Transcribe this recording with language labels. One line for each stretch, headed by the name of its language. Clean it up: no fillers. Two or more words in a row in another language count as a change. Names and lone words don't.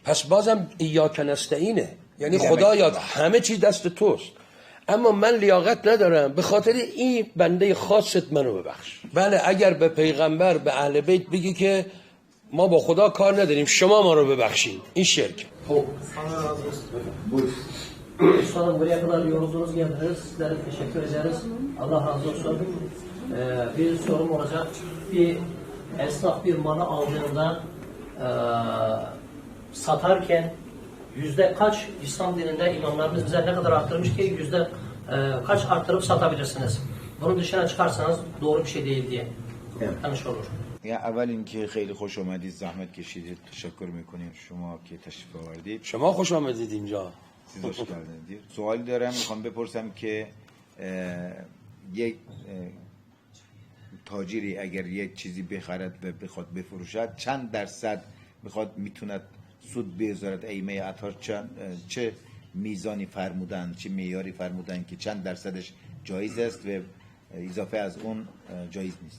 Persian: پس بازم ایاک نستعینه، یعنی خدایا همه چیز دست توست، اما من لیاقت ندارم، به خاطر این بنده خاصت منو ببخش. بله اگر به پیغمبر به اهل بیت بگی که ما با خدا کار نداریم، شما ما رو ببخشید، این şirk.
Turkish: Ustadım buraya kadar yolculuğunuz geldiniz. Sizlere teşekkür ederiz. Allah razı olsun. Bir sorum olacak. Bir esnaf bir malı aldığında satarken yüzde kaç İslam dininde imamlarımız bize ne kadar arttırmış ki yüzde kaç arttırıp satabilirsiniz? Bunu dışına çıkarsanız doğru bir şey değil diye tanış olur.
Persian: یا اول اینکه خیلی خوش آمدید، زحمت کشیدید، تشکر میکنیم شما که تشریف آوردید. شما خوش آمدید اینجا.
Turkish: siz hoş geldiniz.
Persian: سوالی دارم، میخوام بپرسم که یک تاجری اگر یک چیزی بخرد و بخواد بفروشد چند درصد بخواد میتوند سود بذارد؟ ائمه اطهار چه میزانی فرمودن، چه معیاری فرمودن که چند درصدش جایز است و اضافه از اون جایز نیست؟